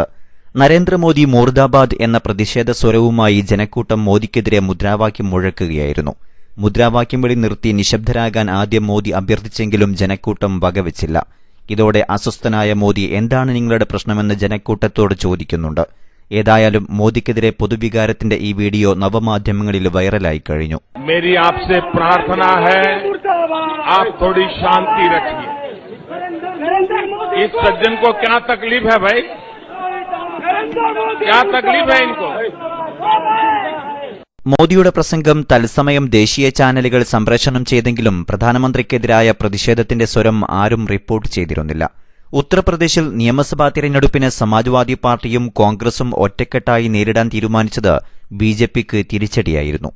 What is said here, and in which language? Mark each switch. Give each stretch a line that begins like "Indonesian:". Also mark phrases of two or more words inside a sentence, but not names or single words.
Malayalam: നരേന്ദ്രമോദി മുർദാബാദ് എന്ന പ്രതിഷേധ സ്വരവുമായി ജനക്കൂട്ടം മോദിക്കെതിരെ മുദ്രാവാക്യം മുഴക്കുകയായിരുന്നു. മുദ്രാവാക്യം വിളി നിർത്തി നിശബ്ദരാകാൻ ആദ്യം മോദി അഭ്യർത്ഥിച്ചെങ്കിലും ജനക്കൂട്ടം വകവെച്ചില്ല. ഇതോടെ അസ്വസ്ഥനായ മോദി എന്താണ് നിങ്ങളുടെ പ്രശ്നമെന്ന് ജനക്കൂട്ടത്തോട് ചോദിക്കുന്നുണ്ട്. ഏതായാലും മോദിക്കെതിരെ പൊതുവികാരത്തിന്റെ ഈ വീഡിയോ നവമാധ്യമങ്ങളിൽ വൈറലായി കഴിഞ്ഞു.
Hindi: मेरी आपसे प्रार्थना है, आप थोड़ी शांति रखिए. इस सज्जन को क्या तकलीफ है भाई? क्या तकलीफ है इनको?
Malayalam: മോദിയുടെ പ്രസംഗം തത്സമയം ദേശീയ ചാനലുകൾ സംപ്രേഷണം ചെയ്തെങ്കിലും പ്രധാനമന്ത്രിക്കെതിരായ പ്രതിഷേധത്തിന്റെ സ്വരം ആരും റിപ്പോർട്ട് ചെയ്തിരുന്നില്ല. ഉത്തർപ്രദേശിൽ നിയമസഭാ തിരഞ്ഞെടുപ്പിന് സമാജ്വാദി പാർട്ടിയും കോൺഗ്രസും ഒറ്റക്കെട്ടായി നേരിടാൻ തീരുമാനിച്ചത് ബിജെപിക്ക് തിരിച്ചടിയായിരുന്നു.